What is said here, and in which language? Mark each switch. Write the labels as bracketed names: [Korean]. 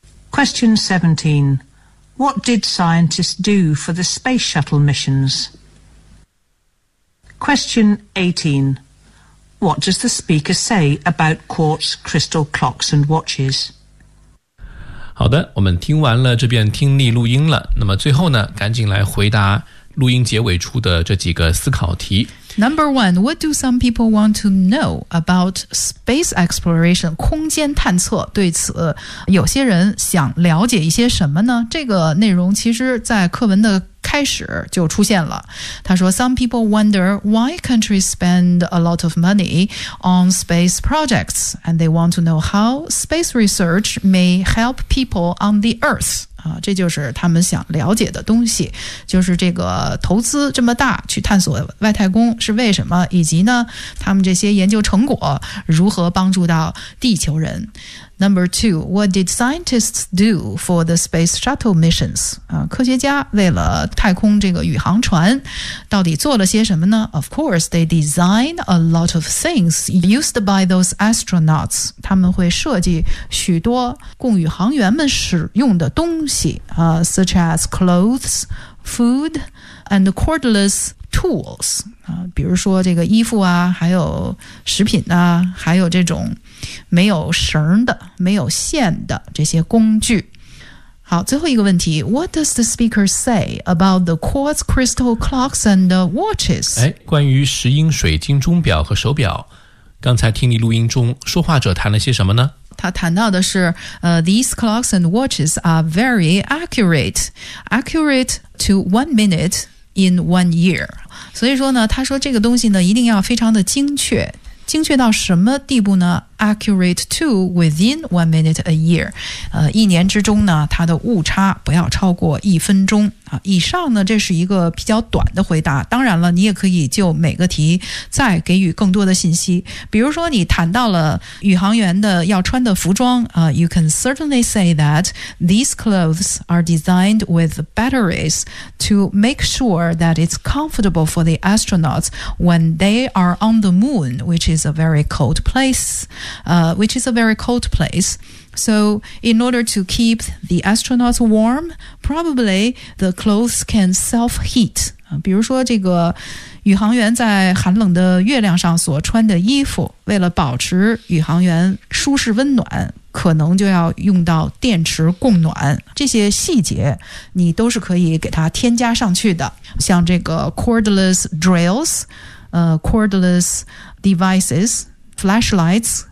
[English] Question 17. What did scientists do for the space shuttle missions? Question 18. What does the speaker say about quartz crystal clocks and watches? [Chinese] 好的，我们听完了这遍听力录音了。那么最后呢，赶紧来回答录音结尾处的这几个思考题。 [English] Number one, what do some people want to know about space exploration? [Chinese] 空间探测，对此有些人想了解一些什么呢？这个内容其实在课文的开始就出现了。他说 [English] ,Some people wonder why countries spend a lot of money on space projects, and they want to know how space research may help people on the Earth. [Chinese] 这就是他们想了解的东西，就是这个投资这么大去探索外太空是为什么，以及呢他们这些研究成果如何帮助到地球人。 [English] Number two, what did scientists do for the space shuttle missions? [Chinese] 科学家为了太空这个宇航船到底做了些什么呢？ [English] Of course, they design a lot of things used by those astronauts. [Chinese] 他们会设计许多供宇航员们使用的东西、 [English] such as clothes, food, and cordless tools. [Chinese] 比如说这个衣服啊，还有食品啊，还有这种没有绳的没有线的这些工具。好，最后一个问题， [English] What does the speaker say about the quartz crystal clocks and watches? [Chinese] 关于石英水晶钟表和手表，刚才听你录音中说话者谈了些什么呢？他谈到的是、 [English] These clocks and watches are very accurate, accurate to 1 minute in 1 year. [Chinese] 所以说呢，他说这个东西呢一定要非常的精确，精确到什么地步呢？ [English] Accurate to within 1 minute a year， [Chinese] 一年之中呢，它的误差不要超过1分钟啊。以上呢，这是一个比较短的回答。当然了，你也可以就每个题再给予更多的信息。比如说，你谈到了宇航员的要穿的服装啊、， [English] You can certainly say that these clothes are designed with batteries to make sure that it's comfortable for the astronauts when they are on the moon, which is a very cold place. Which is a very cold place. So in order to keep the astronauts warm, probably the clothes can self-heat. [Chinese] 比如说这个宇航员在寒冷的月亮上所穿的衣服，为了保持宇航员舒适温暖，可能就要用到电池供暖。这些细节你都是可以给它添加上去的。像这个 [English] cordless drills, cordless devices,flashlights,